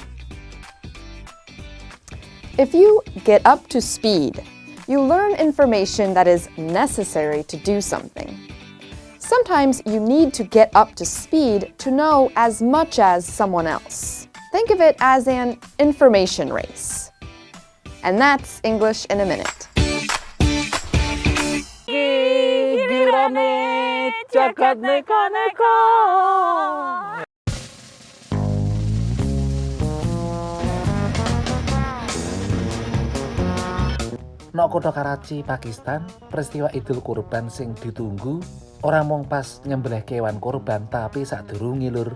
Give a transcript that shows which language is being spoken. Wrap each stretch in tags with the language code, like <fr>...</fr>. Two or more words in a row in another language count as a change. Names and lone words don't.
<en>If you get up to speed, you learn information that is necessary to do something. Sometimes you need to get up to speed to know as much as someone else. Think of it as an information race. And that's English in a Minute.</en> <jv>Jagat neko-neko. Nok kutha Karachi, Pakistan, peristiwa Idul Kurban sing ditunggu ora mung pas nyembelih kewan kurban tapi sadurunge lur.</jv>